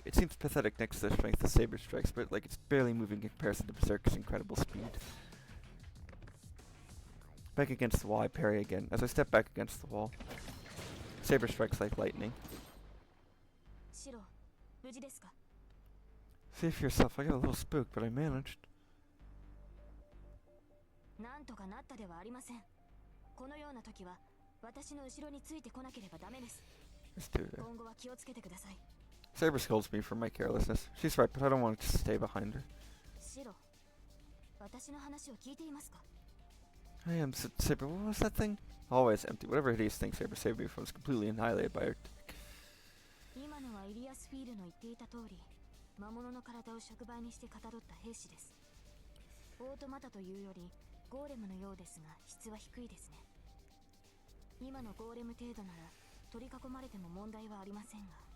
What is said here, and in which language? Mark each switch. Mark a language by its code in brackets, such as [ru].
[en] It seems pathetic next to the strength of Saber strikes, but like it's barely moving in comparison to Berserker's incredible speed. Back against the wall, I parry again. As I step back against the wall, Saber strikes like lightning. See for yourself, I got a little spooked, but I managed. [ja] なんとかなったではありません。このような時は私の後ろについてこなければダメです。 [en] Let's do that. [ja] 今後は気をつけてください。 [en] Saber scolds me for my carelessness. She's right, but I don't want to stay behind her. [ja] シロ、私の話を聞いていますか? [en] I am Saber. What was that thing? Always empty. Whatever hideous thing Saber saved me from was completely annihilated by her. [ja] 今のはイリアスフィールの言っていた通り、魔物の体を触媒にしてかたどった兵士です。オートマタというよりゴーレムのようですが質は低いですね。今のゴーレム程度なら取り囲まれても問題はありませんが。